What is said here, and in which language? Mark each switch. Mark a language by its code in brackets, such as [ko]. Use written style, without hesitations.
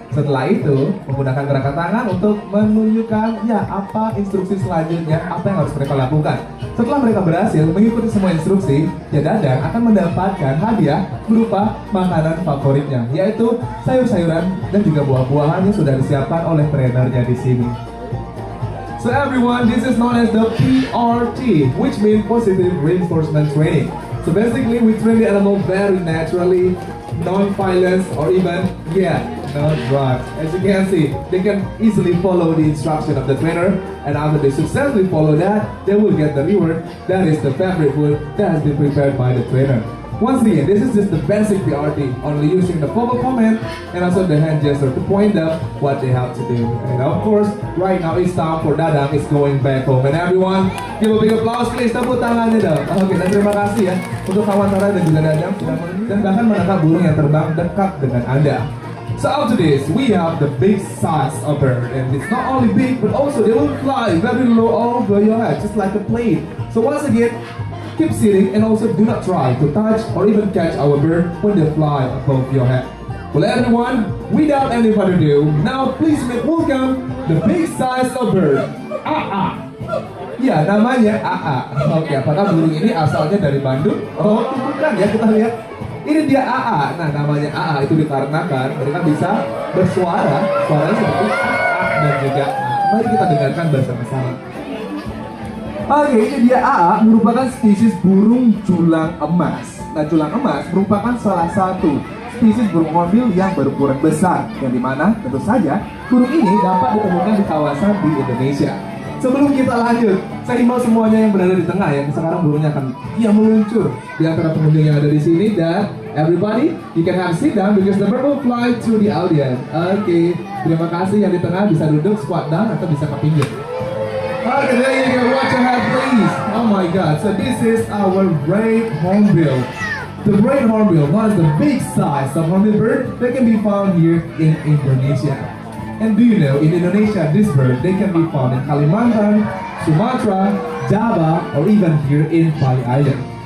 [id] Setelah itu, menggunakan gerakan tangan untuk menunjukkan ya apa instruksi selanjutnya, apa yang harus mereka lakukan. Setelah mereka berhasil mengikuti semua instruksi, ya Dadang akan mendapatkan hadiah berupa makanan favoritnya, yaitu sayur-sayuran dan juga buah-buahan yang sudah disiapkan oleh trenernya di sini. [en] So everyone, this is known as the PRT, which means Positive Reinforcement Training. So basically, we train the animal very naturally, non-violence, or even, no drugs. As you can see, they can easily follow the instruction of the trainer, and after they successfully follow that, they will get the reward. That is the favorite food that has been prepared by the trainer. Once again, this is just the basic PRT, only using the verbal command and also the hand gesture to point out what they have to do. And of course, right now it's time for Dadang is going back home. And everyone, give a big applause please, [id] tepuk tangannya dong. Oke, dan terima kasih ya untuk kawan Tara dan juga Dadang sudah dan bahkan menangkap burung yang terbang dekat dengan Anda. [en] So after this, we have the big size of bird, and it's not only big, but also they will fly very low over your head, just like a plane. So once again, keep sitting and also do not try to touch or even catch our bird when they fly above your head. Well, everyone, without any further ado, now please make welcome the big size of bird, AA. [id] Ya, namanya AA. Oke, apakah burung ini asalnya dari Bandung? Oh, bukan ya, kita lihat. Ini dia AA. Nah, namanya AA itu dikarenakan mereka bisa bersuara, suaranya seperti AA dan juga A. Mari kita dengarkan bersama-sama. Oke, ini dia AA, merupakan spesies burung julang emas. Nah, julang emas merupakan salah satu spesies burung hornbill yang berukuran besar, yang dimana tentu saja burung ini dapat ditemukan di kawasan di Indonesia. Sebelum kita lanjut, saya himbau semuanya yang berada di tengah yang sekarang burungnya akan meluncur di antara pengunjung yang ada di sini, dan [en] everybody you can have sit down because the bird will fly to the audience. [id] Oke, terima kasih yang di tengah bisa duduk [en] squat down [id] atau bisa ke pinggir. [en] Okay, there you go. Watch your head, please. Oh my God. So this is our great hornbill. The great hornbill, one of the big size of hornbill bird that can be found here in Indonesia. And do you know, in Indonesia, this bird, they can be found in Kalimantan, Sumatra, Java, or even here in Bali Island.